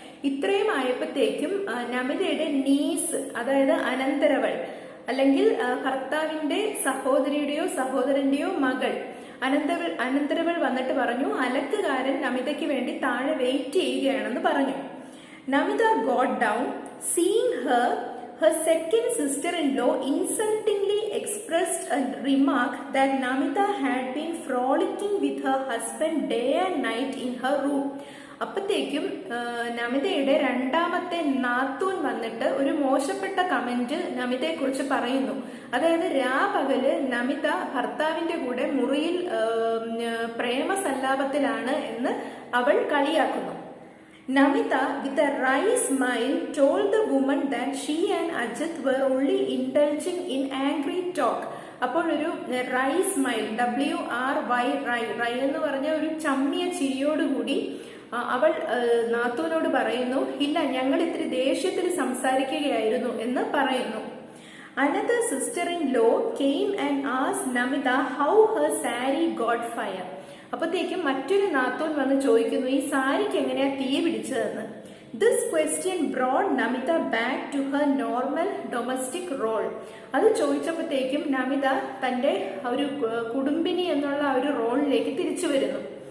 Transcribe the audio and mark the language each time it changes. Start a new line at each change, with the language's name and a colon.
Malayalam: ഇത്രയും ആയപ്പോഴത്തേക്കും നമിതയുടെ നീസ്, അതായത് അനന്തരവൾ, അല്ലെങ്കിൽ ഭർത്താവിന്റെ സഹോദരിയുടെയോ സഹോദരന്റെയോ മകൾ അനന്തരവൾ വന്നിട്ട് പറഞ്ഞു, അലക്കുകാരൻ നമിതയ്ക്ക് വേണ്ടി താഴെ വെയിറ്റ് ചെയ്യുകയാണെന്ന് പറഞ്ഞു.
English: Namita got down. Seeing her second sister-in-law insultingly expressed a remark that Namita had been frolicking with her husband day and night in her room.
Malayalam: അപ്പോഴത്തേക്കും നമിതയുടെ രണ്ടാമത്തെ നാത്തൂൻ വന്നിട്ട് ഒരു മോശപ്പെട്ട കമന്റ് നമിതയെ കുറിച്ച് പറയുന്നു. അതായത് രാപകല് നമിത ഭർത്താവിന്റെ കൂടെ മുറിയിൽ പ്രേമസല്ലാപത്തിലാണ് എന്ന് അവൾ കളിയാക്കുന്നു.
English: Namita, with a wry smile, told the woman that she and Ajit were only indulging in angry talk.
Malayalam: അപ്പോൾ ഒരു റൈ സ്മൈൽ, WRY, റൈ എന്ന് പറഞ്ഞ ഒരു ചമ്മിയ ചിരിയോടുകൂടി അവൾ നാത്തൂനോട് പറയുന്നു, ഇല്ല, ഞങ്ങൾ ഇത്തിരി ദേഷ്യത്തിൽ സംസാരിക്കുകയായിരുന്നു എന്ന് പറയുന്നു.
English: Another sister-in-law came and asked Namita how her saree got fire.
Malayalam: അപ്പോഴത്തേക്കും മറ്റൊരു നാത്തൂൻ വന്ന് ചോദിക്കുന്നു, ഈ സാരിക്ക് എങ്ങനെയാ തീ പിടിച്ചതെന്ന്.
English: This question brought Namita back to her normal domestic role.
Malayalam: അത് ചോദിച്ചപ്പോഴത്തേക്കും നമിത തന്റെ ഒരു കുടുംബിനി എന്നുള്ള ഒരു റോളിലേക്ക് തിരിച്ചു വരുന്നു.